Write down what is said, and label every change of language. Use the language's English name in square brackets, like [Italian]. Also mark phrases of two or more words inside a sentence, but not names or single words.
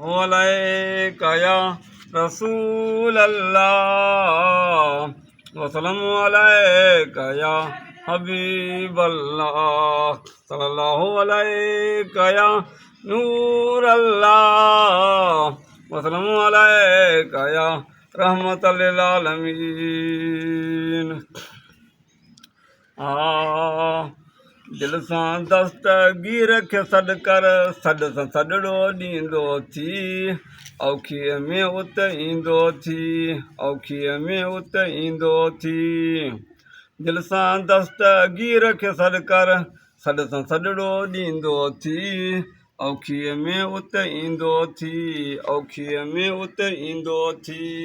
[Arabic] عليك يا رسول الله، وسلم عليك يا حبيب الله، صلى الله عليك يا نور الله، وسلم عليك يا رحمة للعالمين. [Sindhi] दिल सां दस्तगीर खे सॾु कर, सॾ सां सॾड़ो ॾींदो थी, औखीअ में उत ईंदो थी, औखीअ में उत ईंदो थी। दिल सां दस्तगीर खे सॾु कर, सॾ सां सॾड़ो ॾींदो थी, औखीअ में उत ईंदो थी, औखीअ में उत ईंदो थी।